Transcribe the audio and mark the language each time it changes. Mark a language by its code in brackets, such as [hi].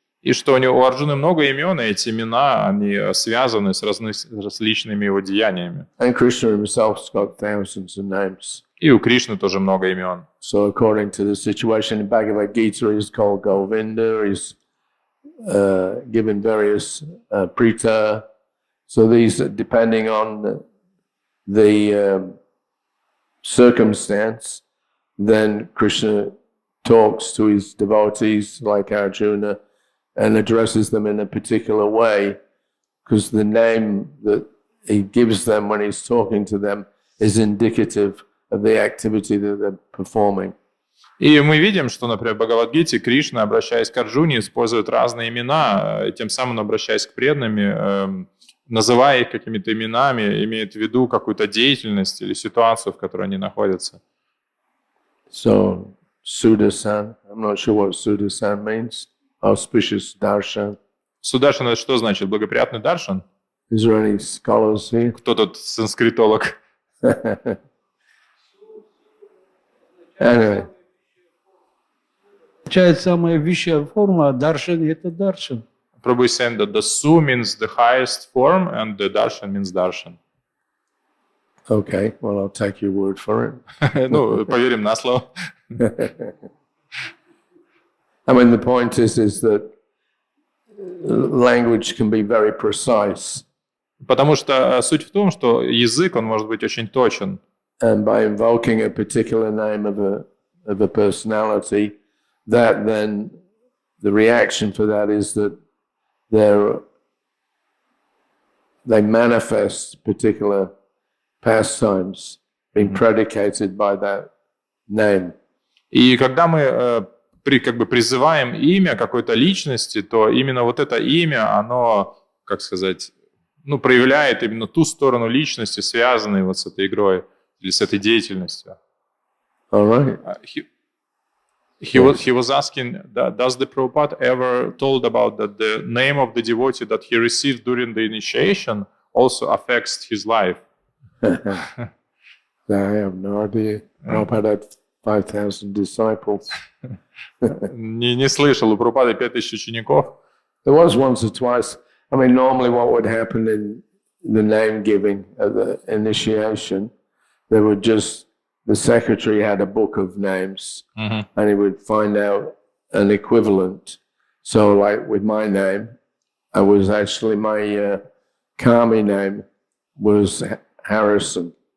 [ru] И что у Арджуны много имен, и эти имена, они связаны с различными его деяниями. [en] And Krishna himself's got thousands of names. [ru] И у Кришны тоже много имен. [en] So according to the situation in Bhagavad Gita, he's called Govinda, he's given various Prita. So these, depending on the circumstance, then Krishna talks to his devotees like Arjuna and addresses them in a particular way, because the name that he gives them when he's talking to them is indicative of the activity that they're performing. [ru] И мы видим, что, например, в Бхагавад-гите Кришна, обращаясь к Арджуне, использует разные имена, и тем самым, обращаясь к преданным, называя их какими-то именами, имеет в виду какую-то деятельность или ситуацию, в которой они находятся. [en] So, Sudasan, I'm not sure what Sudasan means. Auspicious darshan. [ru] Сударшан — это что значит? Благоприятный даршан? [en] Is there any scholars here? [ru] Кто тут санскритолог? [en] Anyway, [ru] Самая высшая форма, а даршан – это даршан. [en] Prabhu is saying that the Su means the highest form and the darshan means darshan. okay, well, I'll take your word for it. [ru] Ну, поверим на слово. [en] I mean, the point is that language can be very precise. [ru] Потому что суть в том, что язык, он может быть очень точен. [en] And by invoking a particular name of a personality, that then the reaction for that is that they manifest particular pastimes being predicated by that name. [ru] И когда мы призываем имя какой-то личности, то именно вот это имя, оно, как сказать, проявляет именно ту сторону личности, связанной вот с этой игрой или с этой деятельностью. [en] All right. He was asking, does the Prabhupada ever told about that the name of the devotee that he received during the initiation also affects his life? I have no idea. Prabhupada had 5,000 disciples. [ru] Не слышал, у Прабхупады 5000 учеников. [en] There was once or twice. I mean, normally what would happen the name giving at the initiation, there would just, the secretary had a book of names, and he would find out an equivalent. So like with my name, I was actually, my Kami name was Harrison.